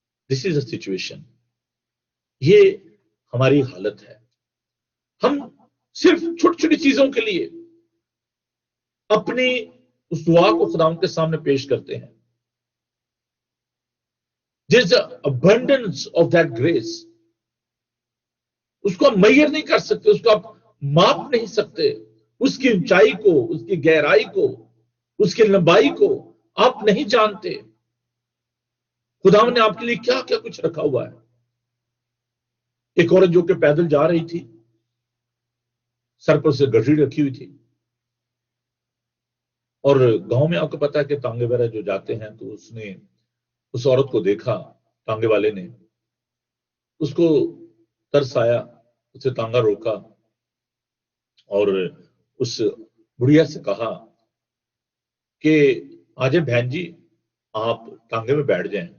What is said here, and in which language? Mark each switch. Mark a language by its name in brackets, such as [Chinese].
[English] This is a situation. [Urdu] یہ ہماری حالت ہے. ہم صرف چھوٹی چھوٹی چیزوں کے لیے اپنی اس دعا کو خداوند کے سامنے پیش کرتے ہیں. [English] There is an abundance of that grace. [Urdu] اس کو آپ میئر نہیں کر سکتے, اس کو آپ ماپ نہیں سکتے, اس کی اونچائی کو, اس کی گہرائی کو, اس کی لمبائی کو آپ نہیں جانتے. خداوند نے آپ کے لیے کیا کیا کچھ رکھا ہوا ہے. ایک عورت جو کہ پیدل جا رہی تھی, سر پر سے گٹھڑی رکھی ہوئی تھی, اور گاؤں میں آپ کو پتا ہے کہ تانگے وغیرہ جو جاتے ہیں, تو اس نے اس عورت کو دیکھا, تانگے والے نے, اس کو ترس آیا, اسے تانگا روکا اور اس بڑھیا سے کہا کہ آجائے بہن جی, آپ تانگے میں بیٹھ جائیں.